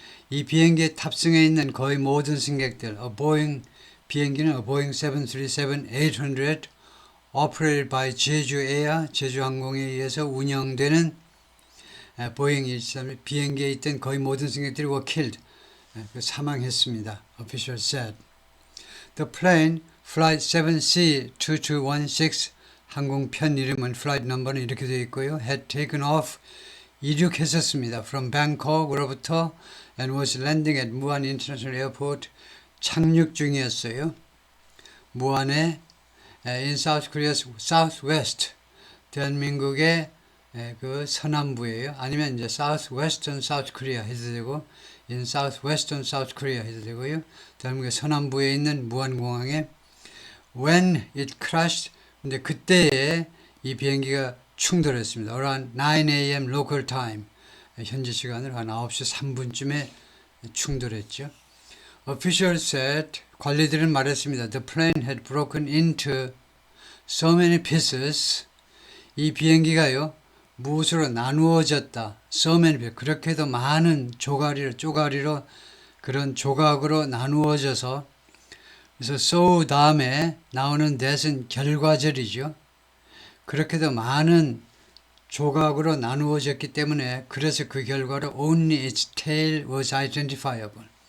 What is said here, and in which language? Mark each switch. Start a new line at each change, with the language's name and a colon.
Korean: 이 비행기에 탑승해 있는 거의 모든 승객들, 비행기는
English: Boeing 737-800 operated by
Korean: 제주 에어, 제주항공에 의해서 운영되는 보잉 123 비행기에 있던 거의 모든 승객들이
English: were killed,
Korean: 사망했습니다.
English: Official said. The plane Flight 7C2216
Korean: 항공편 이름은
English: Flight number는
Korean: 이렇게 되어 있고요.
English: Had taken off
Korean: 이륙했었습니다.
English: From Bangkok으로부터 and was landing at Muan International Airport
Korean: 착륙 중이었어요. 무안에
English: in South Korea's southwest
Korean: 대한민국의 그 서남부예요. 아니면 이제
English: southwestern South Korea
Korean: 해도 되고
English: in southwestern South Korea
Korean: 해도 되고요. 대한민국의 서남부에 있는 무안공항에
English: when it crashed
Korean: 근데 그때에 이 비행기가 충돌했습니다.
English: around 9 a.m.
Korean: local time 현지 시간으로 한 9시 3분쯤에 충돌했죠.
English: Officials said
Korean: 관리들은 말했습니다.
English: The plane had broken into so many pieces.
Korean: 이 비행기가요. 무엇으로 나누어졌다.
English: So many pieces.
Korean: 그렇게도 많은 쪼가리로 그런 조각으로 나누어져서 그래서 so 다음에 나오는 that은 결과절이죠. 그렇게도 많은 조각으로 나누어졌기 때문에 그래서 그 결과로
English: only its tail was identifiable.